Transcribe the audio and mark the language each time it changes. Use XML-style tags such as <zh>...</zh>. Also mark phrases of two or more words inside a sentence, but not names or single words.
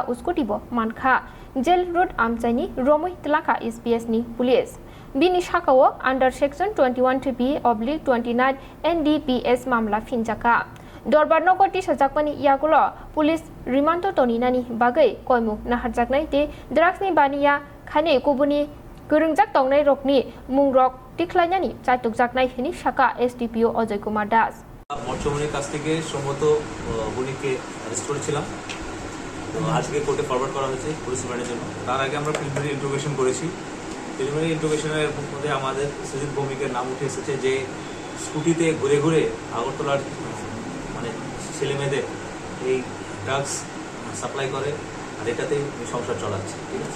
<trp>स्कुटिबो मानखा जेल रोड आमचाइनि रमै तलाका एसपीएस नि पुलिस बिनि शाखाओ</trp> <en>under section</en> <trp>21B/29 NDPS मामला फिनजाका दरबार नगरति सजाकमानि यागुलो</trp> <en>police remand</en> <trp>तनिनानि बागै कयमु नाहारजाकनाय ते ड्राग्सनि बानिया खाने कुबुनि गोरोंजाक तंनाय रकनि मुंरक टिख्लायनानि चाइतुकजाकनाय हिनि शाखा SDPO अजय कुमार दास</trp> <bn>মৎস্যমণির কাছ থেকে সম্মত বণিককে অ্যারেস্ট করেছিলাম তো আজকে কোর্টে ফরওয়ার্ড করা হয়েছে</bn> <en>police remand</en> <bn>জন্য। তার আগে আমরা</bn> <en>preliminary interrogation</en> <bn>করেছি।</bn> <en>preliminary interrogation</en> <bn>মধ্যে আমাদের সুজিত ভৌমিকের নাম উঠে এসেছে যে স্কুটিতে ঘুরে ঘুরে আগরতলার মানে ছেলেমেয়েদের এই</bn> <en>drugs supply</en> <bn>করে আর এটাতেই সংসার চলাচ্ছে, ঠিক আছে।</bn>